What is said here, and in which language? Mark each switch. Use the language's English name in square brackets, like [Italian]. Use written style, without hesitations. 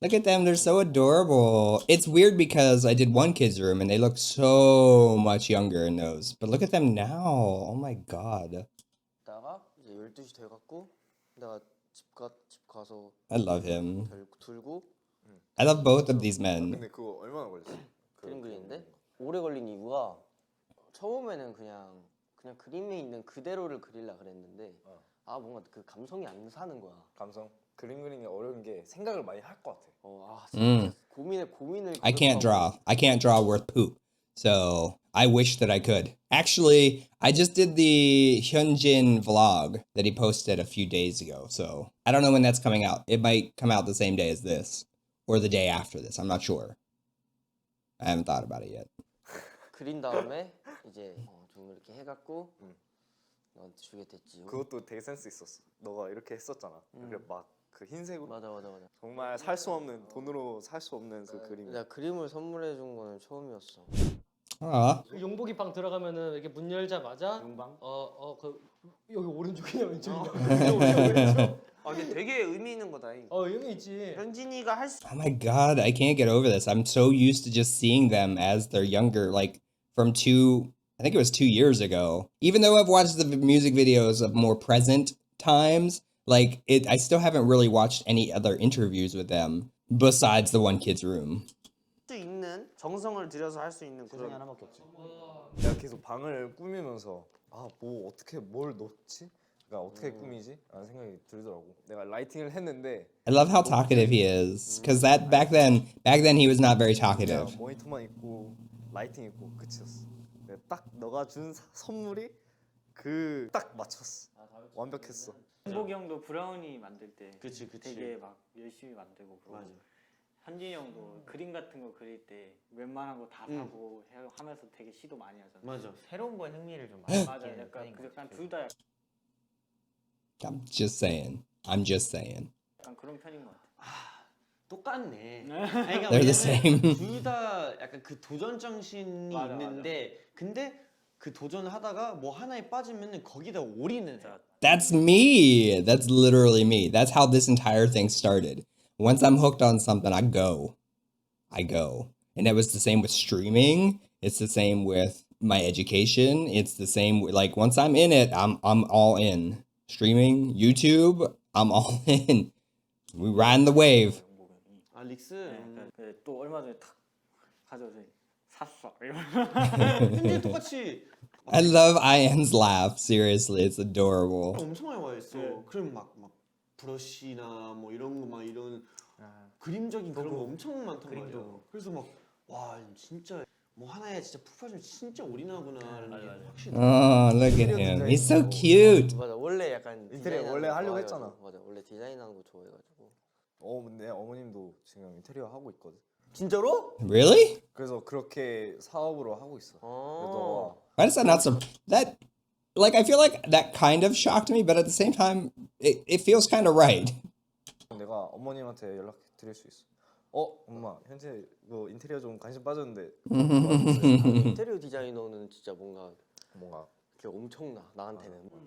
[English] Look at them, they're so adorable. It's weird because I did one kid's room and they look so much younger in those. But look at them now. Oh my god. [Korean] 다가 이제 12시 돼 갖고 내가 집 가서 [English] I love him. [Korean] 들고 [English] I love both of these men. [Korean] 근데 그거 얼마나 걸렸어? 그림 그리는데 오래 걸린 이유가 처음에는 그냥 그림에 있는 그대로를 그리려 그랬는데 뭔가 그 감성이 안 사는 거야. 감성? 그림 그리는 게 어려운 게 생각을 많이 할 것 같아. 진짜 고민을 [English] I can't draw worth poop. So I wish that I could. Actually, I just did the Hyunjin vlog that he posted a few days ago. So I don't know when that's coming out. It might come out the same day as this or the day after this. I'm not sure. I haven't thought about it yet. [Korean] 그린 다음에 이제 좀 이렇게 해갖고 너한테 주게 됐지. 그것도 되게 센스 있었어. 너가 이렇게 했었잖아. 그래 막 그 흰색으로. 맞아. 정말 살 수 없는 돈으로 살 수 없는 그 그림. 내가 그림을 선물해 준 거는 처음이었어. 용복이 방 들어가면은 이렇게 문 열자마자 용방? 그 여기 오른쪽이냐 왼쪽이냐. 근데 되게 의미 있는 거다. 의미 있지. 현진이가 할 수. [English] Oh my god, I can't get over this. I'm so used to just seeing them as they're younger, like from I think it was 2 years ago. Even though I've watched the music videos of more present times, like I still haven't really watched any other interviews with them besides the one kid's room. [Korean] 수 있는 정성을 들여서 할 수 있는 그런 하나밖에 없지. 내가 계속 방을 꾸미면서 뭐 어떻게 뭘 넣지? 그러니까 어떻게 꾸미지? 라는 생각이 들더라고. 내가 라이팅을 했는데 [English] I love how talkative he is, because that back then he was not very talkative. [Korean] 그냥 모니터만 있고 라이팅 있고 끝이었어. 딱 너가 준 선물이 그 딱 맞췄어. 완벽했어. 현복이 형도 브라우니 만들 때 그치. 되게 막 열심히 만들고 그러고 맞아. 현진이 형도 그림 같은 거 그릴 때 웬만한 거 다 사고 하면서 되게 시도 많이 하잖아. 맞아. 새로운 거에 흥미를 좀 많이 맞아. 느끼는 약간 편인 것 같아. 둘 다 [English] I'm just saying. I'm just saying. [Korean] 약간 그런 편인 것 같아. 똑같네. 그러니까 [English] They're the same. [Korean] 둘다 약간 그 도전 정신이 맞아, 있는데 근데 그 도전하다가 뭐 하나에 빠지면은 거기다 올인을 해. [English] That's me. That's literally me. That's how this entire thing started. Once I'm hooked on something, I go. And it was the same with streaming. It's the same with my education. It's the same like once I'm in it, I'm all in. Streaming, YouTube, I'm all in. We riding the wave. [Korean] 아 릭스. 또 얼마 전에 탁 가져서 샀어. 근데 똑같이 [English] I love Ian's laugh. Seriously, it's adorable. [Korean] 엄청 많이 와 있어. 그럼 막 브러쉬나 뭐 이런 거 막 이런 그림적인 그런 거 엄청 많단 말이야. 그래서 막 와 진짜 뭐 하나에 진짜 푹 빠지면 진짜 올인하구나라는 게 확실히. [English] Oh, look at him. He's so cute. [Korean] 맞아 원래 약간 인테리어 디자인하는 원래 거 하려고 좋아해가지고. 했잖아. 맞아 원래 디자인하는 거 좋아해가지고. 근데 어머님도 지금 인테리어 하고 있거든. 진짜로? [English] Really? [Korean] 그래서 그렇게 사업으로 하고 있어. 어. 그래서 [English] Why does that not that like I feel like that kind of shocked me, but at the same time it feels kind of right. [Korean] 내가 어머님한테 연락 드릴 수 있어. 엄마 현재 뭐 인테리어 좀 관심 빠졌는데 인테리어 디자이너는 진짜 뭔가 이렇게 엄청나 나한테는.